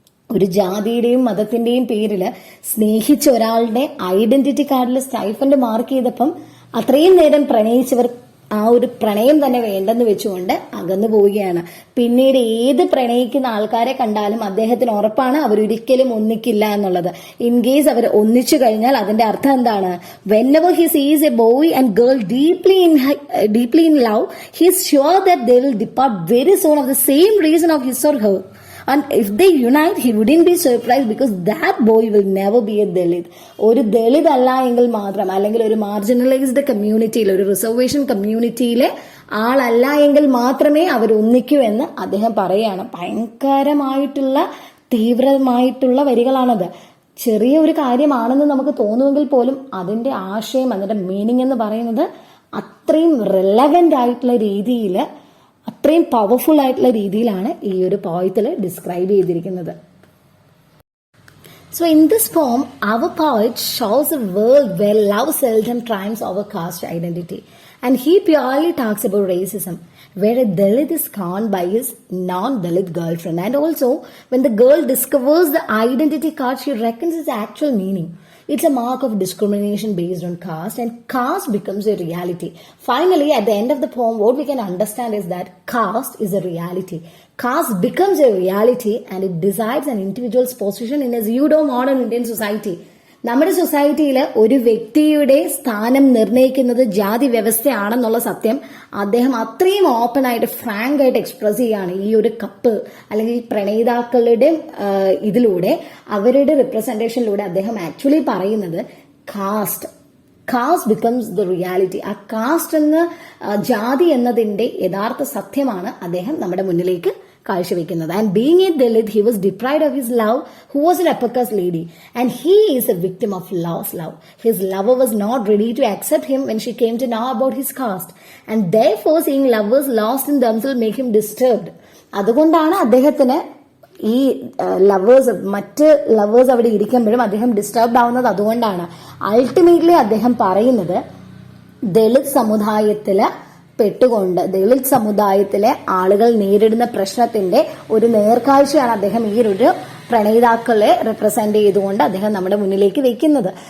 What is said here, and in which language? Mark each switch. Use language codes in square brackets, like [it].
[ml] ഒരു ജാതിയുടെയും മതത്തിന്റെയും പേരില് സ്നേഹിച്ച ഒരാളുടെ ഐഡന്റിറ്റി കാർഡിൽ സ്റ്റൈഫൻഡ് മാർക്ക് ചെയ്തപ്പം അത്രയും നേരം പ്രണയിച്ചവർ ആ ഒരു പ്രണയം തന്നെ വേണ്ടെന്ന് വെച്ചുകൊണ്ട് അകന്നു പോവുകയാണ്. പിന്നീട് ഏത് പ്രണയിക്കുന്ന ആൾക്കാരെ കണ്ടാലും അദ്ദേഹത്തിന് ഉറപ്പാണ് അവരൊരിക്കലും ഒന്നിക്കില്ല എന്നുള്ളത്. [en] in case [ml] അവർ ഒന്നിച്ചു കഴിഞ്ഞാൽ അതിന്റെ അർത്ഥം എന്താണ്? [en] whenever he sees a boy and girl deeply in love, he is sure that they will depart very soon of the same reason of his or her. And if they unite, he wouldn't be surprised because that boy will never be a Dalit. [ml] ഒരു ദളിത് അല്ല എങ്കിൽ മാത്രം, അല്ലെങ്കിൽ ഒരു marginalised കമ്മ്യൂണിറ്റിയിൽ, ഒരു reservation കമ്മ്യൂണിറ്റിയിലെ ആളല്ല എങ്കിൽ മാത്രമേ അവർ ഒന്നിക്കൂ എന്ന് അദ്ദേഹം പറയുകയാണ്. ഭയങ്കരമായിട്ടുള്ള തീവ്രമായിട്ടുള്ള വരികളാണത്. ചെറിയ ഒരു കാര്യമാണെന്ന് നമുക്ക് തോന്നുമെങ്കിൽ പോലും അതിന്റെ ആശയം, അതിന്റെ മീനിങ് എന്ന് പറയുന്നത് അത്രയും റെലവന്റ് ആയിട്ടുള്ള രീതിയിൽ, അത്രയും പവർഫുൾ ആയിട്ടുള്ള രീതിയിലാണ് ഈ ഒരു പോയത്തിൽ ഡിസ്ക്രൈബ് ചെയ്തിരിക്കുന്നത്. [en] So in this poem, our poet shows a world where love seldom triumphs over caste identity. And he purely talks about racism, where a Dalit is conned by his non-Dalit girlfriend. And also, when the girl discovers the identity card, she reckons its actual meaning. It's a mark of discrimination based on caste, and caste becomes a reality. Finally, at the end of the poem, what we can understand is that caste is a reality. Caste becomes a reality and it decides an individual's position in a pseudo-modern Indian society. [ml] നമ്മുടെ സൊസൈറ്റിയിൽ ഒരു വ്യക്തിയുടെ സ്ഥാനം നിർണ്ണയിക്കുന്നത് ജാതി വ്യവസ്ഥയാണെന്നുള്ള സത്യം അദ്ദേഹം അത്രയും ഓപ്പൺ ആയിട്ട് ഫ്രാങ്ക് ആയിട്ട് എക്സ്പ്രസ് ചെയ്യാണ് ഈ ഒരു കപ്പ് അല്ലെങ്കിൽ പ്രണയിതാക്കളുടെ ഇതിലൂടെ അവരുടെ റിപ്രസെന്റേഷനിലൂടെ അദ്ദേഹം ആക്ച്വലി പറയുന്നത് [en] Caste becomes the reality. [ml] ആ കാസ്റ്റ് എന്ന ജാതി എന്നതിന്റെ യഥാർത്ഥ സത്യമാണ് അദ്ദേഹം നമ്മുടെ മുന്നിലേക്ക് കാഴ്ചവെക്കുന്നത്. [en] And being a Dalit, he was deprived of his love, who was an upper caste lady, and he is a victim of lost love. His lover was not ready to accept him when she came to know about his caste, and therefore seeing lovers lost in themselves make him disturbed. [ml] അതുകൊണ്ടാണ് അദ്ദേഹത്തിന് ഈ മറ്റ് lovers അവിടെ ഇരിക്കുമ്പോഴും അദ്ദേഹം disturbed ആവുന്നത്. അതുകൊണ്ടാണ് ultimately അദ്ദേഹം പറയുന്നത് ദളിത് സമുദായത്തില് പെട്ടുകൊണ്ട് ദളിത് സമുദായത്തിലെ ആളുകൾ നേരിടുന്ന പ്രശ്നത്തിന്റെ ഒരു നേർക്കാഴ്ചയാണ് അദ്ദേഹം ഈ ഒരു പ്രണയിതാക്കളെ റെപ്രസെന്റ് ചെയ്തുകൊണ്ട് അദ്ദേഹം നമ്മുടെ മുന്നിലേക്ക് വെക്കുന്നത്.